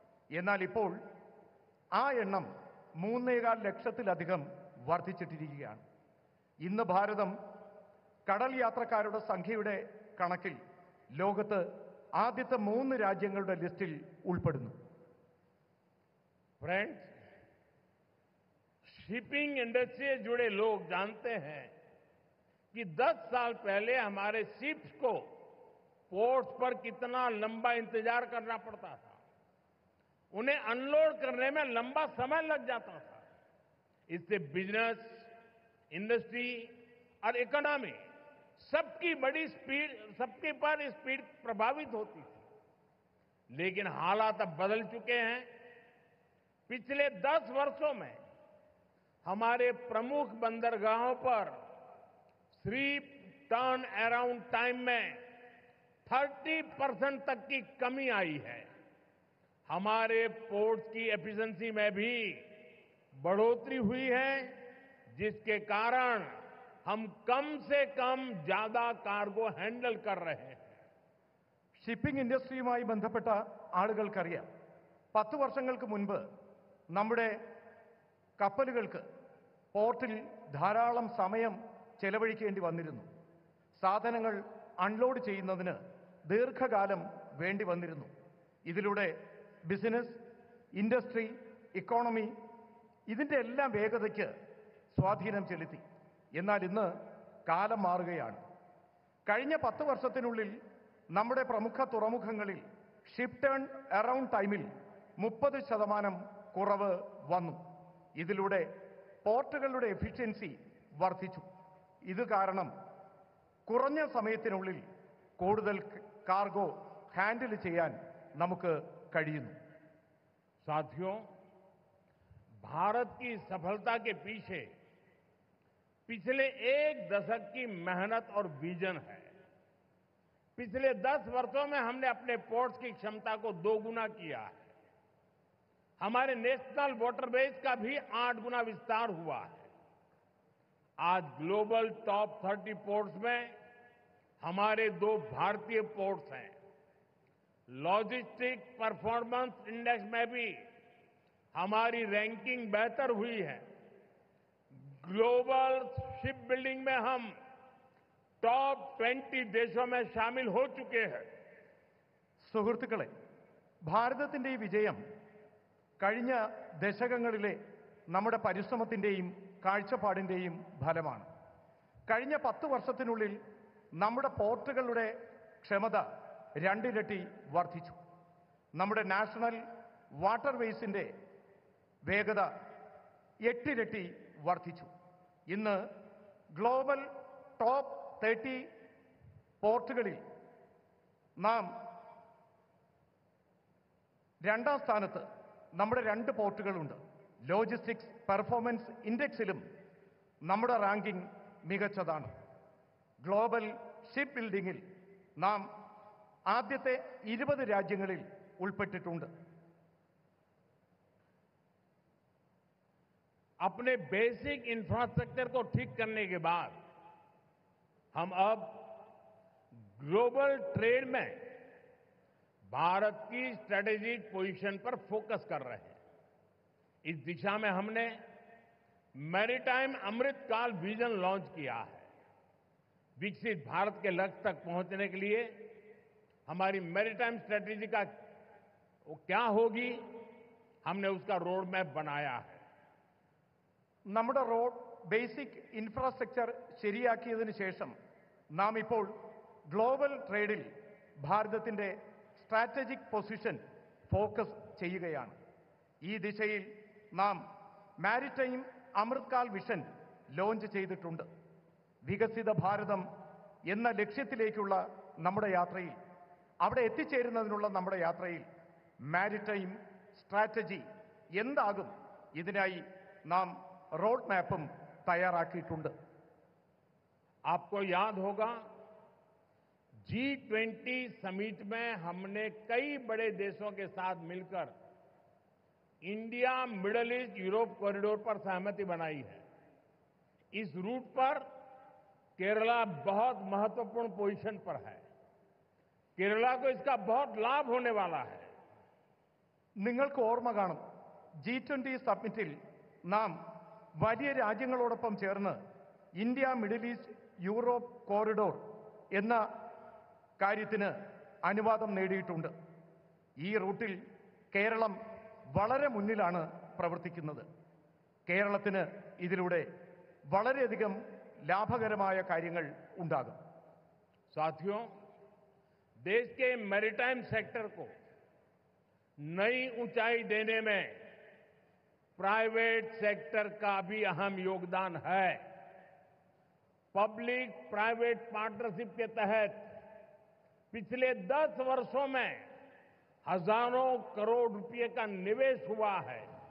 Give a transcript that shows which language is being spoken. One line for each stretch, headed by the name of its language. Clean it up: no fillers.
Malayalam: എന്നാൽ ഇപ്പോൾ ആ എണ്ണം 3.25 ലക്ഷത്തിലധികം വർദ്ധിച്ചിട്ടിരിക്കുകയാണ്. ഇന്ന് ഭാരതം കടൽ യാത്രക്കാരുടെ സംഖ്യയുടെ കണക്കിൽ ലോകത്ത് ആദ്യത്തെ 3 രാജ്യങ്ങളുടെ ലിസ്റ്റിൽ ഉൾപ്പെടുന്നു.
Hindi: फ्रेंड्स, शिपिंग इंडस्ट्री से जुड़े लोग जानते हैं कि 10 साल पहले हमारे शिप्स को पोर्ट्स पर कितना लंबा इंतजार करना पड़ता था। उन्हें अनलोड करने में लंबा समय लग जाता था। इससे बिजनेस, इंडस्ट्री और इकोनॉमी सबकी पर स्पीड प्रभावित होती थी। लेकिन हालात अब बदल चुके हैं। पिछले 10 वर्षों में हमारे प्रमुख बंदरगाहों पर शिप टर्न अराउंड टाइम में 30% तक की कमी आई है। हमारे पोर्ट्स की एफिशिएंसी में भी बढ़ोतरी हुई है, जिसके कारण हम कम से कम ज्यादा कार्गो हैंडल कर रहे हैं।
Malayalam: ഷിപ്പിംഗ് ഇൻഡസ്ട്രിയുമായി ബന്ധപ്പെട്ട ആളുകൾക്കറിയാം, 10 വർഷങ്ങൾക്ക് മുൻപ് നമ്മുടെ കപ്പലുകൾക്ക് പോർട്ടിൽ ധാരാളം സമയം ചെലവഴിക്കേണ്ടി വന്നിരുന്നു. സാധനങ്ങൾ അൺലോഡ് ചെയ്യുന്നതിന് ദീർഘകാലം വേണ്ടി വന്നിരുന്നു. ഇതിലൂടെ ബിസിനസ്, ഇൻഡസ്ട്രി, ഇക്കോണമി ഇതിന്റെ എല്ലാം വേഗതയ്ക്ക് സ്വാധീനം ചെലുത്തി. എന്നാൽ ഇന്ന് കാലം മാറുകയാണ്. കഴിഞ്ഞ 10 വർഷത്തിനുള്ളിൽ നമ്മുടെ പ്രമുഖ തുറമുഖങ്ങളിൽ ഷിപ്പ് ടേൺ അറൗണ്ട് ടൈമിൽ 30% കുറവ് വന്നു. ഇതിലൂടെ പോർട്ടുകളുടെ എഫിഷ്യൻസി വർദ്ധിച്ചു. ഇത് കാരണം കുറഞ്ഞ സമയത്തിനുള്ളിൽ കൂടുതൽ കാർഗോ ഹാൻഡിൽ ചെയ്യാൻ നമുക്ക് കഴിയുന്നു.
Hindi: साथियों, भारत की सफलता के पीछे पिछले 1 दशक की मेहनत और विजन है। पिछले 10 वर्षों में हमने अपने पोर्ट्स की क्षमता को 2 गुना किया है। हमारे नेशनल वाटरवेज का भी 8 गुना विस्तार हुआ है। आज ग्लोबल टॉप 30 पोर्ट्स में हमारे 2 भारतीय पोर्ट्स हैं। लॉजिस्टिक परफॉर्मेंस इंडेक्स में भी हमारी रैंकिंग बेहतर हुई है। ग्लोबल शिप बिल्डिंग में हम टॉप 20 देशों में शामिल हो चुके हैं।
Malayalam: സുഹൃത്തുക്കളെ, ഭാരതത്തിന്റെ ഈ വിജയം കഴിഞ്ഞ ദശകങ്ങളിലെ നമ്മുടെ പരിശ്രമത്തിന്റെയും കാഴ്ചപ്പാടിന്റെയും ഫലമാണ്. കഴിഞ്ഞ 10 വർഷത്തിനുള്ളിൽ നമ്മുടെ പോർട്ടുകളുടെ ക്ഷമത 2 ഇരട്ടി വർദ്ധിച്ചു. നമ്മുടെ നാഷണൽ വാട്ടർവേസിന്റെ വേഗത 8 ഇരട്ടി വർദ്ധിച്ചു. ഇന്ന് ഗ്ലോബൽ ടോപ്പ് 30 പോർട്ടുകളിൽ നാം 2ാം സ്ഥാനത്ത് നമ്മുടെ 2 പോർട്ടുകളുണ്ട്. ലോജിസ്റ്റിക്സ് പെർഫോമൻസ് ഇൻഡെക്സിലും നമ്മുടെ റാങ്കിംഗ് മികച്ചതാണ്. ഗ്ലോബൽ ഷിപ്പ് ബിൽഡിംഗിൽ നാം ആദ്യത്തെ 20 രാജ്യങ്ങളിൽ ഉൾപ്പെട്ടിട്ടുണ്ട്.
Hindi: अपने बेसिक इंफ्रास्ट्रक्चर को ठीक करने के बाद हम अब ग्लोबल ट्रेड में भारत की स्ट्रेटेजिक पोजीशन पर फोकस कर रहे हैं। इस दिशा में हमने मैरीटाइम अमृतकाल विजन लॉन्च किया है। विकसित भारत के लक्ष्य तक पहुंचने के लिए हमारी मैरीटाइम स्ट्रेटेजी का वो क्या होगी, हमने उसका रोड मैप बनाया है।
Malayalam: നമ്മുടെ റോഡ് ബേസിക് ഇൻഫ്രാസ്ട്രക്ചർ ശരിയാക്കിയതിനു ശേഷം നാം ഇപ്പോൾ ഗ്ലോബൽ ട്രേഡിൽ ഭാരതത്തിന്റെ സ്ട്രാറ്റജിക് പൊസിഷൻ ഫോക്കസ് ചെയ്യുകയാണ്. ഈ ദിശയിൽ നാം മാരിടൈം അമൃത്കാൽ വിഷൻ ലോഞ്ച് ചെയ്തിട്ടുണ്ട്. വികസിത ഭാരതം എന്ന ലക്ഷ്യത്തിലേക്കുള്ള നമ്മുടെ യാത്രയിൽ, അവിടെ എത്തിച്ചേരുന്നതിനുള്ള നമ്മുടെ യാത്രയിൽ മാരിടൈം സ്ട്രാറ്റജി എന്താകും, ഇതിനായി നാം റോഡ് മാപ്പും തയ്യാറാക്കിയിട്ടുണ്ട്.
Hindi: आपको याद होगा G20 समिट में हमने कई बड़े देशों के साथ मिलकर India middle east Europe corridor पर सहमति बनाई है. इस रूट पर केरला बहुत महत्वपूर्ण पोजीशन पर है. केरला को इसका बहुत लाभ होने वाला है.
Malayalam: നിങ്ങൾക്ക് ഓർമ്മ കാണും, G20 സബ്മിറ്റിൽ നാം വലിയ രാജ്യങ്ങളോടൊപ്പം ചേർന്ന് India middle east Europe corridor എന്ന കാര്യത്തിന് അനുവാദം നേടിയിട്ടുണ്ട്. ഈ റൂട്ടിൽ കേരളം വളരെ മുന്നിലാണ് പ്രവർത്തിക്കുന്നത്. കേരളത്തിന് ഇതിലൂടെ വളരെയധികം ലാഭകരമായ കാര്യങ്ങൾ ഉണ്ടാകും.
Hindi: साथियों, देश के मैरीटाइम सेक्टर को नई ऊंचाई देने में प्राइवेट सेक्टर का भी अहम योगदान है. पब्लिक प्राइवेट पार्टनरशिप के तहत पिछले 10 वर्षों में हजारों करोड़ रुपए का निवेश हुआ है.